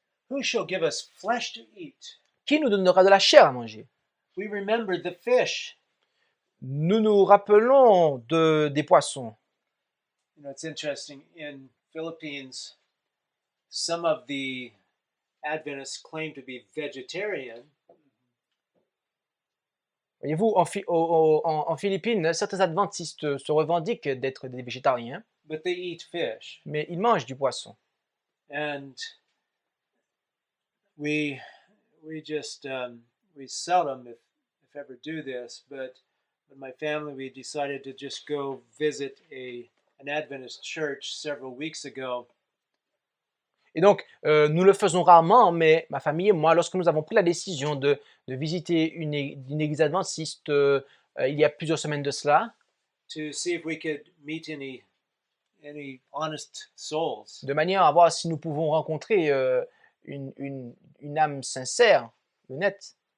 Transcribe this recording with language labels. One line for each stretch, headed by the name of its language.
English: Who shall give us flesh to eat?
French: Qui nous donnera de la chair à manger?
English: We remember the fish.
French: Nous nous rappelons des poissons.
English: You know, it's interesting. In Philippines, some of the Adventists claim to be vegetarian.
French: Voyez-vous, en Philippines, certains adventistes se revendiquent d'être des végétariens,
English: But they eat fish.
French: mais ils mangent du poisson.
English: And we just we seldom, if ever, do this. But my family, we decided to just go visit an Adventist church several weeks ago.
French: Et donc, nous le faisons rarement, mais ma famille et moi, lorsque nous avons pris la décision de visiter une église adventiste il y a plusieurs semaines de cela,
English: to see if we could meet any honest souls.
French: de manière à voir si nous pouvons rencontrer une âme sincère, honnête.